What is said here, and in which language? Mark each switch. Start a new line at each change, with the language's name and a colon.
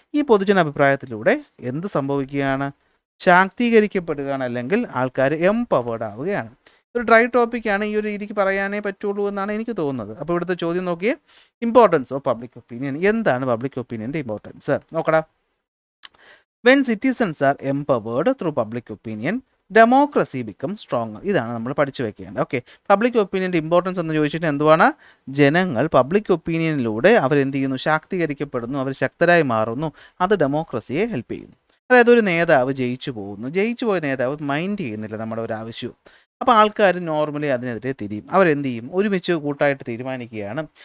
Malayalam: ഈ പൊതുജനാഭിപ്രായത്തിലൂടെ എന്ത് സംഭവിക്കുകയാണ്? ശാക്തീകരിക്കപ്പെടുകയാണ്, അല്ലെങ്കിൽ ആൾക്കാർ എംപവേർഡ് ആവുകയാണ്. ഒരു ഡ്രൈ ടോപ്പിക്കാണ്, ഈ ഒരു രീതിക്ക് പറയാനേ പറ്റുള്ളൂ എന്നാണ് എനിക്ക് തോന്നുന്നത്. അപ്പോൾ ഇവിടുത്തെ ചോദ്യം നോക്കിയേ,
English: Importance of public opinion.
Malayalam: എന്താണ് പബ്ലിക് ഒപ്പീനിയൻ്റെ ഇമ്പോർട്ടൻസ്? നോക്കടാ.
English: When citizens are empowered through public opinion, democracy become strong.
Malayalam: ഇതാണ് നമ്മൾ പഠിച്ചു വെക്കേണ്ടത്. ഓക്കെ, പബ്ലിക് ഒപ്പീനിയൻ്റെ ഇമ്പോർട്ടൻസ് എന്ന് ചോദിച്ചിട്ട് എന്തുവാണ്? ജനങ്ങൾ പബ്ലിക് ഒപ്പീനിയനിലൂടെ അവരെന്ത് ചെയ്യുന്നു? ശാക്തീകരിക്കപ്പെടുന്നു, അവർ ശക്തരായി മാറുന്നു. അത് ഡെമോക്രസിയെ ഹെൽപ്പ് ചെയ്യുന്നു. അതായത് ഒരു നേതാവ് ജയിച്ചു പോയ നേതാവ് മൈൻഡ് ചെയ്യുന്നില്ല നമ്മുടെ ഒരു ആവശ്യവും. അപ്പോൾ ആൾക്കാർ നോർമലി അതിനെതിരെ തിരിയും. അവരെന്ത് ചെയ്യും? ഒരുമിച്ച് കൂട്ടായിട്ട് തീരുമാനിക്കുകയാണ്.